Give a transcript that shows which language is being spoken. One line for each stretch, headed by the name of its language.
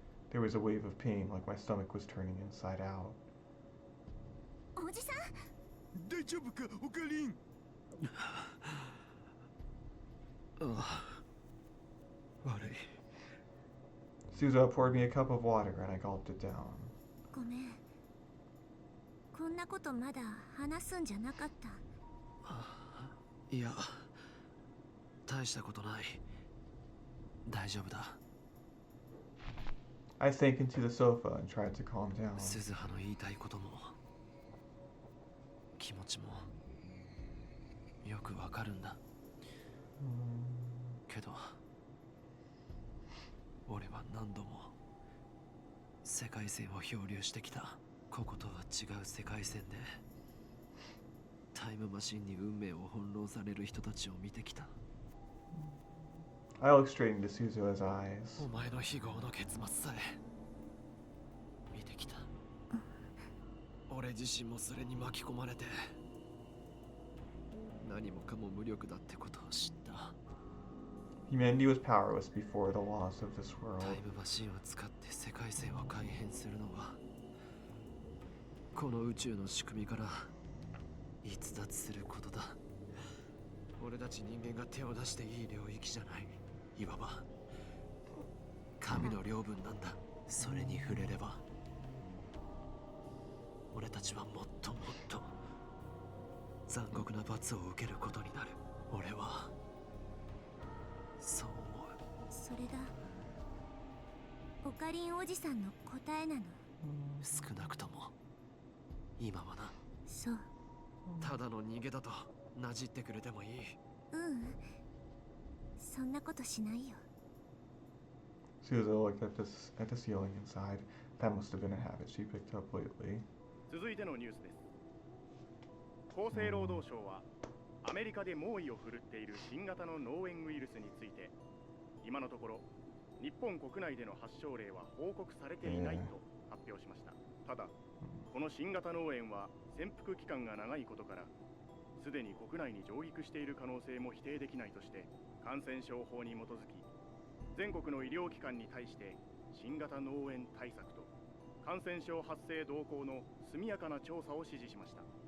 English: There was a wave of pain, like my stomach was turning inside out.
Japanese: おじさん、大丈夫か、オカリン。悪い。
English: Suzuha poured me a cup of water and I gulped it down.
Japanese: ごめん。こんなことまだ話すんじゃなかった。いや、大したことない。大丈夫だ。
English: I sank into the sofa and tried to calm down.
Japanese: 鈴葉の言いたいことも気持ちもよくわかるんだ。けど俺は何度も世界線を漂流してきた。こことは違う世界線でタイムマシンに運命を翻弄される人たちを見てきた。
English: I looked straight into Suzuha's eyes.
Japanese: お前の非業の結末さえ見てきた。俺自身もそれに巻き込まれて何もかも無力だってことを知った。
English: Humanity was powerless before the laws of this
Japanese: タ
English: world.
Japanese: イムマシンを使って世界線を改変するのはこの宇宙の仕組みから逸脱することだ。俺たち人間が手を出していい領域じゃない。いわば神の領分なんだ。それに触れれば俺たちはもっともっと残酷な罰を受けることになる。俺はそう思う。それがオカリンおじさんの答えなの。少なくとも今はな。そう。ただの逃げだとなじってくれてもいい。そんなことしないよ。
English: Suzuha looked at the ceiling inside. That must have been a habit she picked up lately.
Japanese: 続いてのニュースです。厚生労働省はアメリカで猛威を振るっている新型の脳炎ウイルスについて今のところ日本国内での発症例は報告されていないと発表しました。ただこの新型脳炎は潜伏期間が長いことからすでに国内に上陸している可能性も否定できないとして感染症法に基づき全国の医療機関に対して新型脳炎対策と感染症発生動向の速やかな調査を指示しました。